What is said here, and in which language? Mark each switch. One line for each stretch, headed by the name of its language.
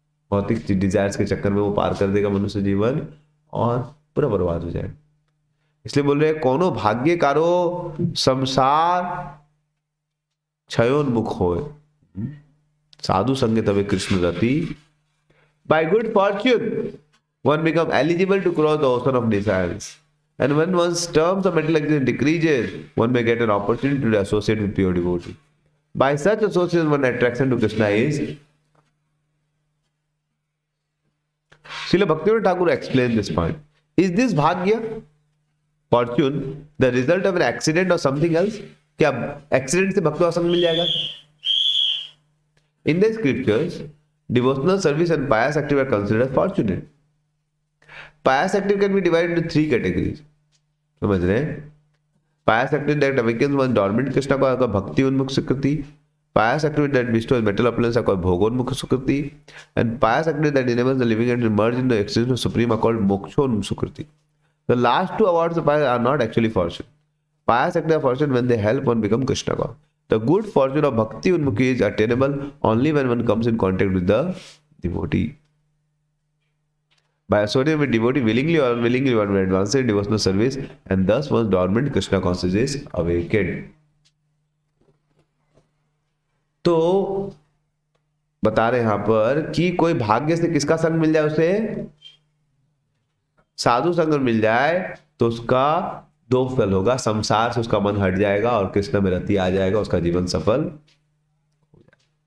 Hindi: भौतिक डिजायर्स के चक्कर में वो पार कर देगा मनुष्य जीवन और पूरा बर्बाद हो जाएगा। इसलिए बोल रहे हैं,
Bangla: कोनो भाग्य कारो संसार क्षयोन्मुख हो, साधु संगे तबे कृष्ण रति।
English: By good fortune one become eligible to cross the ocean of desires, and when one's terms of mental existence decreases, one may get an opportunity to associate with pure devotee. By such association, one attraction to Krishna is. Srila Bhaktivinoda Thakur explains this point. Is this bhagya, fortune, the result of an accident or something else?
Hindi: क्या accident से भक्तों का संग मिल जाएगा?
English: In the scriptures, devotional service and pious activity are considered as fortunate. Pious activity can be divided into 3 categories.
Hindi: समझ रहे हैं?
English: Pious activity that awakens one's dormant
Hindi: Krishna को आपका भक्ति उन्मुख सुकृति,
English: pious activity that bestows material opulence are called bhogonmukh sukriti, and pious activity that enables the living and merge in the existence of supreme are called mokshonmukh sukriti. The last 2 awards of pious are not actually fortune. Pious activity are fortune when they help one become Krishna God. The good fortune of bhakti unmukhi is attainable only when one comes in contact with the devotee. By associating with devotee willingly or unwillingly, one will advance in devotional service, and thus one's dormant Krishna consciousness is awakened.
Hindi: तो बता रहे यहां पर कि कोई भाग्य से किसका संग मिल जाए, उसे साधु संग मिल जाए तो उसका 2 फल होगा, संसार से उसका मन हट जाएगा और कृष्ण में रति आ जाएगा, उसका जीवन सफल हो जाएगा।